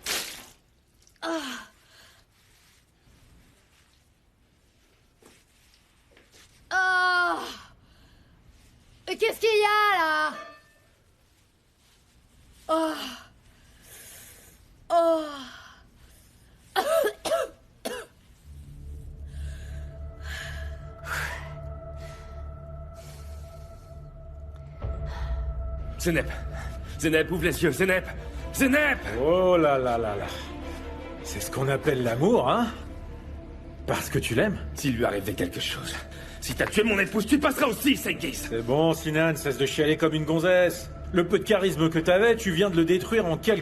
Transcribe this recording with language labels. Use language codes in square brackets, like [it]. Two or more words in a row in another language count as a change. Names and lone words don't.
[fr] Qu'est-ce qu'il y a là? Oh. Oh. Zeynep. Zeynep, ouvre les yeux, Zeynep. Zeynep! Oh là là là là. C'est ce qu'on appelle l'amour, hein? Parce que tu l'aimes? S'il lui arrivait quelque chose, si t'as tué mon épouse, tu passeras aussi, Senghis. C'est bon, Sinan, cesse de chialer comme une gonzesse. Le peu de charisme que t'avais, tu viens de le détruire en quelques